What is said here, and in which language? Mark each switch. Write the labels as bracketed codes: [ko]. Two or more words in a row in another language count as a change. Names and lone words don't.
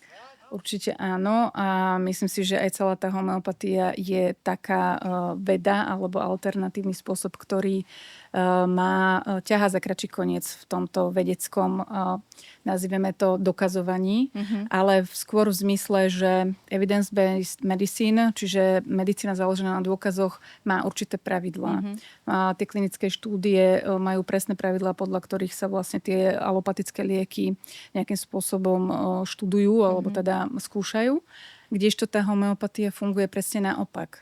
[sk] Určite áno a myslím si, že aj celá tá homeopatia je taká veda alebo alternatívny spôsob, ktorý ťahá za kratší koniec v tomto vedeckom, nazývame to, dokazovaní, ale skôr v zmysle, že [en] evidence-based medicine, [sk] čiže medicína založená na dôkazoch, má určité pravidlá. Tie klinické štúdie majú presné pravidlá, podľa ktorých sa vlastne tie alopatické lieky nejakým spôsobom študujú alebo teda skúšajú. Kdežto tá homeopatia funguje presne naopak.